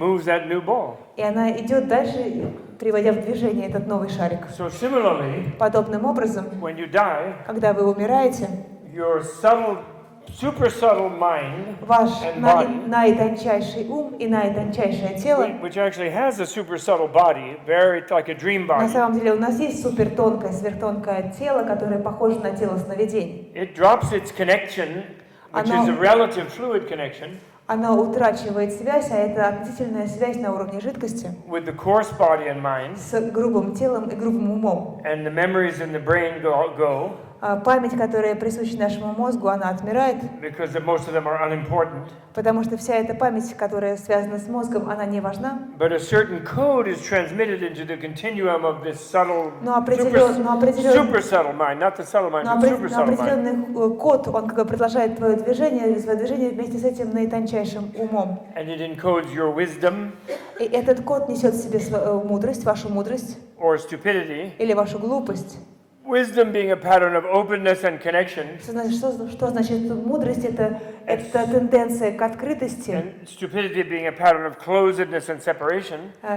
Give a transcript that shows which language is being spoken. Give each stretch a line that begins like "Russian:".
English: moves that new ball.
Russian: И она идет дальше, приводя в движение этот новый шарик.
English: So similarly,
Russian: Подобным образом,
English: when you die,
Russian: когда вы умираете,
English: your super subtle mind
Russian: ваш
English: and body,
Russian: наитончайший ум и наитончайшее тело,
English: which actually has a super subtle body, very like a dream
Russian: на
English: body,
Russian: самом деле у нас есть супертонкое, сверхтонкое тело, которое похоже на тело сновидений.
English: it drops its connection, which is a relative fluid connection,
Russian: Оно утрачивает связь, а это относительная связь на уровне жидкости
English: with the coarse body and mind,
Russian: с грубым телом и грубым умом.
English: and the memories in the brain go
Russian: А память, которая присуща нашему мозгу, она отмирает,
English: because most of them are unimportant.
Russian: потому что вся эта память, которая связана с мозгом, она не важна.
English: But a certain code is transmitted into the continuum of this subtle, super subtle mind, not the subtle mind, but super subtle mind.
Russian: Определенный код, он как бы продолжает свое движение вместе с этим наитончайшим умом.
English: And it encodes your wisdom
Russian: И этот код несет в себе мудрость, вашу мудрость
English: or stupidity.
Russian: или вашу глупость.
English: Wisdom being a pattern of openness and connection,
Russian: Что значит мудрость? Это тенденция к открытости.
English: and stupidity being a pattern of closedness and separation.